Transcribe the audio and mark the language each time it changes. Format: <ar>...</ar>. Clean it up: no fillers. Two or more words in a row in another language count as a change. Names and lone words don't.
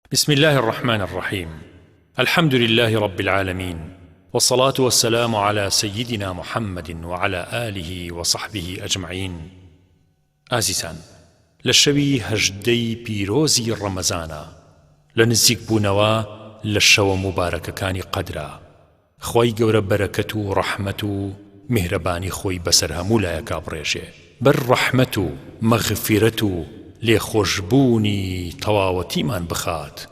<ar>بسم الله الرحمن الرحيم. الحمد لله رب العالمين، والصلاة والسلام على سيدنا محمد وعلى آله وصحبه أجمعين.</ar> <ckb>ئازیزان، لە شەوی هەژدەی پیرۆزی ڕەمەزانە لە نزیک بوونەوە لە شەوە مبارەکەکانی قەدرە، خۆی گەورە بەرەکەت و ڕەحمەت و میهرەبانی خۆی بەسەر هەموو لایەکا بڕێژێ، بەر ڕەحمەت و مەغفیرەت و لێخۆشبوونی تەواوەتیمان بخات.</ckb>